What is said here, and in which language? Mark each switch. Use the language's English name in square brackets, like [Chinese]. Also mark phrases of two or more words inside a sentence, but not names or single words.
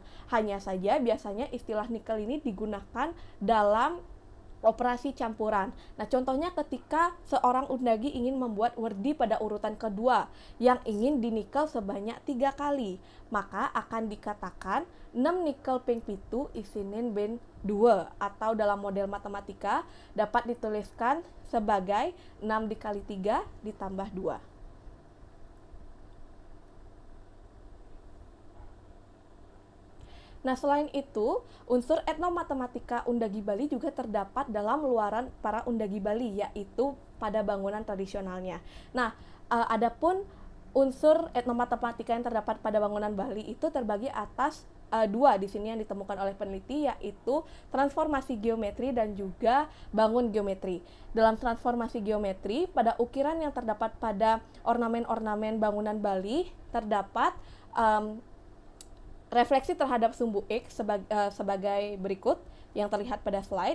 [Indonesian] Hanya saja biasanya istilah nikel ini digunakan dalam operasi campuran. Nah, contohnya ketika seorang undagi ingin membuat werdi pada urutan kedua yang ingin dinikel sebanyak 3 kali, maka akan dikatakan 6 [Balinese] nikel ping pitu isinin ben [Indonesian] 2, atau dalam model matematika dapat dituliskan sebagai 6 dikali 3 ditambah 2. Nah, selain itu, unsur etnomatematika undagi Bali juga terdapat dalam luaran para undagi Bali, yaitu pada bangunan tradisionalnya. Nah, adapun unsur etnomatematika yang terdapat pada bangunan Bali itu terbagi atas dua di sini yang ditemukan oleh peneliti, yaitu transformasi geometri dan juga bangun geometri. Dalam transformasi geometri, pada ukiran yang terdapat pada ornamen-ornamen bangunan Bali terdapat refleksi terhadap sumbu X sebagai berikut yang terlihat pada slide.